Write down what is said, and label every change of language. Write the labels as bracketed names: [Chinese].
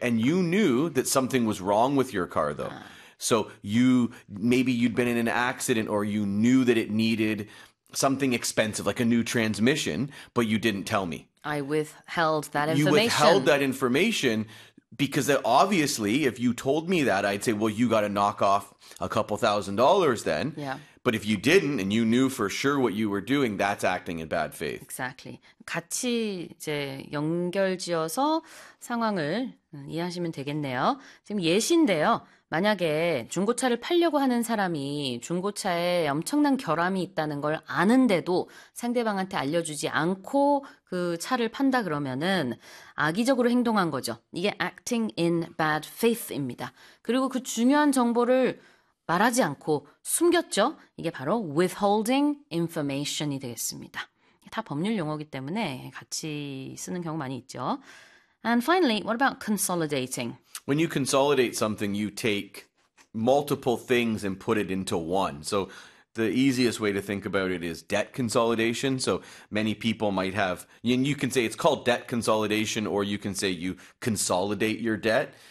[English] And you knew that something was wrong with your car, though. So maybe you'd been in an accident, or you knew that it needed something expensive, like a new transmission, but you didn't tell me. I withheld that information. You withheld that information because obviously if you told me that, I'd say, well, you got to knock off a couple $1,000 then. Yeah. But if you didn't and you knew for sure what you were doing, that's acting in bad faith. Exactly. [Korean] 같이 이제 연결 지어서 상황을 이해하시면 되겠네요. 지금 예시인데요. 만약에 중고차를 팔려고 하는 사람이 중고차에 엄청난 결함이 있다는 걸 아는데도 상대방한테 알려주지 않고 그 차를 판다 그러면은 악의적으로 행동한 거죠. 이게 [English] acting in bad faith [Korean] 입니다. 그리고 그 중요한 정보를 말하지 않고 숨겼죠. 이게 바로 [English] withholding information [Korean] 이 되겠습니다. 다 법률 용어이기 때문에 같이 쓰는 경우 많이 있죠. [English] And finally, what about consolidating? When you consolidate something, you take multiple things and put it into one. So the easiest way to think about it is debt consolidation. So many people might have, and you can say it's called debt consolidation, or you can say you consolidate your debt.